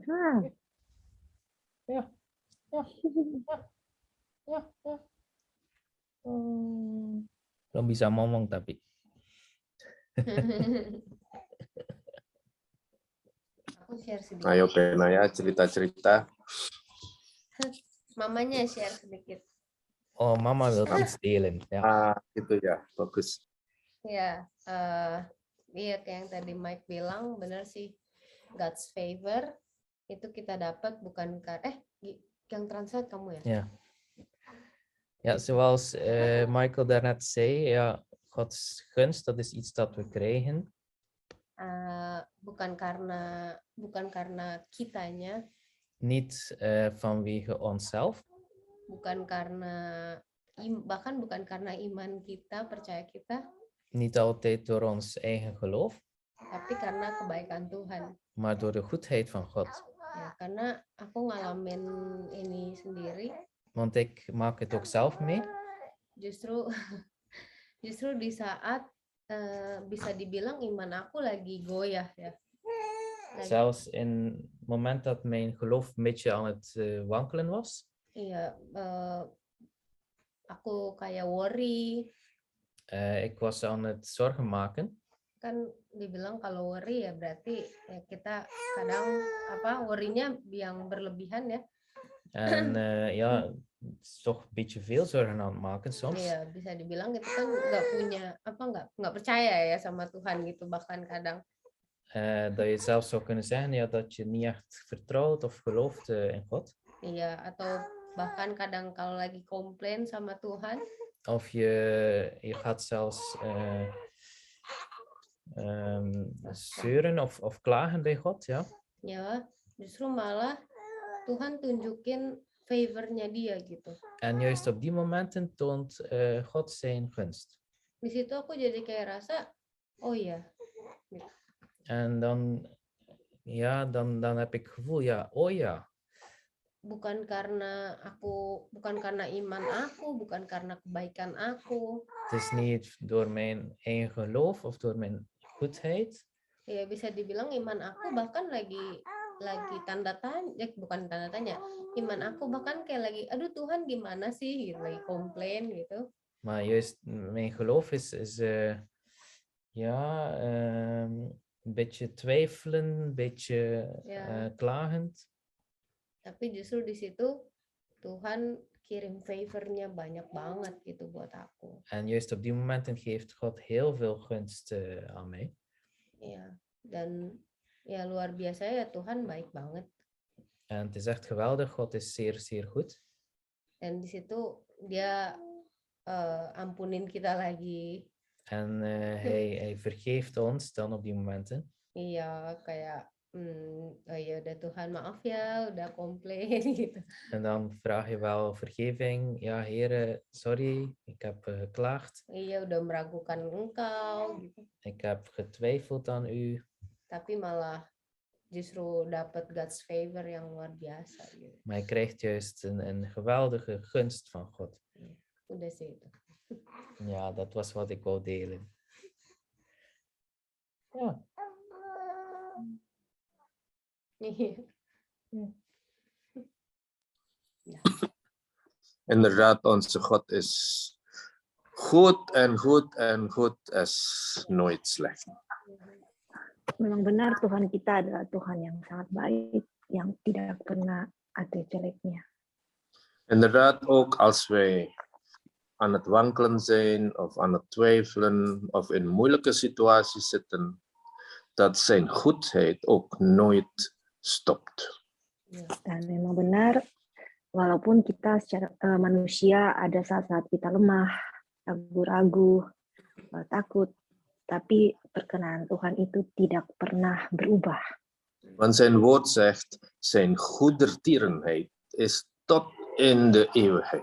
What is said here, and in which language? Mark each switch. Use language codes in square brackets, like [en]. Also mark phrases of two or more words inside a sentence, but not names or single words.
[id] Belum bisa ngomong tapi. Aku share sedikit. Ayo Benaya cerita-cerita. Mamanya share sedikit. [nl] Oh, mama wil iets delen. Ja. [id] Gitu ya, bagus. Ya, iya kayak yang tadi Mike bilang, benar sih. [en] God's favor [id] itu kita dapat bukan yang translate kamu ya? [nl] Ja. Ja, zoals Michael daarnet zei, ja, Gods gunst, dat is iets dat we krijgen. [id] Bukan karena kitanya, [nl] Niet vanwege onszelf, [id] bukan karena bahkan bukan karena iman kita, percaya kita, [nl] niet altijd door ons eigen geloof, [id] tapi karena kebaikan Tuhan. [nl] maar door de goedheid van God. [id] Ya, karena aku ngalamin ini sendiri, [nl] Want ik maak het ook zelf mee. [id] justru di saat bisa dibilang iman aku lagi goyah ya. [nl] Zelfs in het moment dat mijn geloof een beetje aan het wankelen was. [id] Iya, aku kayak worry. [nl] Ik was aan het zorgen maken. [id] Kan dibilang kalau worry ya berarti ya kita kadang worry-nya yang berlebihan ya. [nl] En ja, het is toch een beetje veel zorgen aan het maken soms. [id] Iya, bisa dibilang itu kan nggak punya nggak percaya ya sama Tuhan gitu bahkan kadang. [nl] Dat je zelfs zou kunnen zeggen ja, dat je niet echt vertrouwt of gelooft in God. [id] Iya, atau bahkan kadang kalau lagi komplain sama Tuhan. [nl] Of je gaat zelfs zeuren of klagen bij God, ja. [id] Ya, justru malah Tuhan tunjukin favor-nya dia gitu. [nl] En juist op die momenten toont God zijn gunst. [id] Di situ aku jadi kayak rasa, oh ya. Gitu. [nl] En dan heb ik het gevoel, ja, oh ja. [id] Bukan karena iman aku, bukan karena kebaikan aku. [nl] Het is niet door mijn eigen geloof of door mijn goedheid. [id] Ya bisa dibilang iman aku bahkan lagi tanda tanya, bukan tanda tanya. Iman aku bahkan kayak lagi, aduh Tuhan gimana sih, gitu, lagi komplain gitu. [nl] Maar juist mijn geloof is een beetje twijfelen, een beetje klagend. [id] Tapi justru di situ Tuhan kirim favor-nya banyak banget gitu buat aku. [nl] En juist op die momenten geeft God heel veel gunst aan mij. Ja, [id] dan ya luar biasa ya, Tuhan baik banget. [nl] En het is echt geweldig, God is zeer, zeer goed. [id] Dan di situ dia ampunin kita lagi. [nl] En hij vergeeft ons dan op die momenten. [id] Iya, kayak oh ya udah Tuhan maaf ya, udah komplain gitu. [nl] En dan vraag je wel vergeving. Ja, Heere, sorry, ik heb geklaagd. [id] Iya, udah meragukan Engkau gitu. [nl] Ik heb getwijfeld aan u. [id] Tapi malah justru dapat [en] God's favor [id] yang luar biasa gitu. [nl] Maar je krijgt juist een geweldige gunst van God. [id] Udah sih itu. [nl] Ja, dat was wat ik wou delen. Ja. Inderdaad, onze God is goed en goed en goed is nooit slecht. [id] Memang benar Tuhan kita adalah Tuhan yang sangat baik, yang tidak pernah ada jeleknya. [nl] Inderdaad, ook als wij aan het wankelen zijn of aan het twijfelen of in moeilijke situaties zitten, dat zijn goedheid ook nooit stopt. [id] Dan memang benar, walaupun kita secara manusia ada saat-saat kita lemah, ragu-ragu, takut, tapi perkenan Tuhan itu tidak pernah berubah. [nl] Want zijn woord zegt, zijn goedertierenheid is tot in de eeuwigheid.